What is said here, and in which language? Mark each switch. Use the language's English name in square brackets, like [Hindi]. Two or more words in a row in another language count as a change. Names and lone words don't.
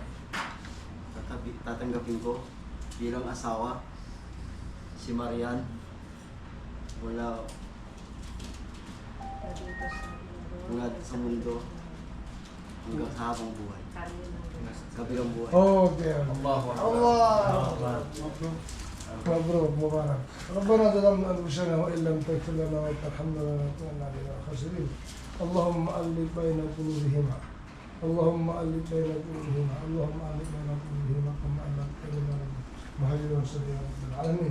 [Filipino] Tatanggapin ko bilang asawa si Marian mula sa mundo hanggang sa habang buhay. Kabilang buhay. [Arabic] Okay. Allah. مبروك مبارك. ربنا ظلمنا انفسنا وان لم تغفر لنا وترحمنا لنكونن من الخاسرين. اللهم الف بين قلوبهما. اللهم الف بين قلوبهما. اللهم الف بين قلوبهما كما الفت بين المهاجرين والانصار يا رب العالمين.